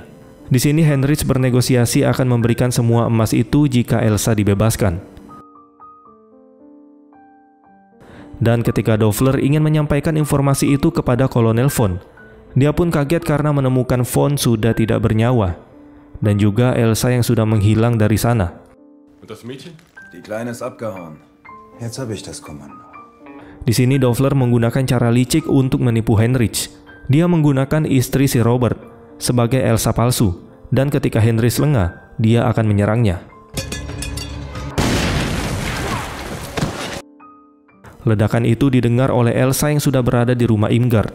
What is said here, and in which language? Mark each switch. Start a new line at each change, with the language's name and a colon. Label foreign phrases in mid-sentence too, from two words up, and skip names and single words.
Indonesian: Di sini Heinrich bernegosiasi akan memberikan semua emas itu jika Elsa dibebaskan. Dan ketika Dofler ingin menyampaikan informasi itu kepada Kolonel von, dia pun kaget karena menemukan von sudah tidak bernyawa, dan juga Elsa yang sudah menghilang dari sana.
German: Und das Mädchen? Die Kleine ist abgehauen. Jetzt habe ich das Kommando.
Indonesian: Di sini Dofler menggunakan cara licik untuk menipu Heinrich. Dia menggunakan istri si Robert sebagai Elsa palsu, dan ketika Heinrich lengah, dia akan menyerangnya. Ledakan itu didengar oleh Elsa yang sudah berada di rumah Imgard.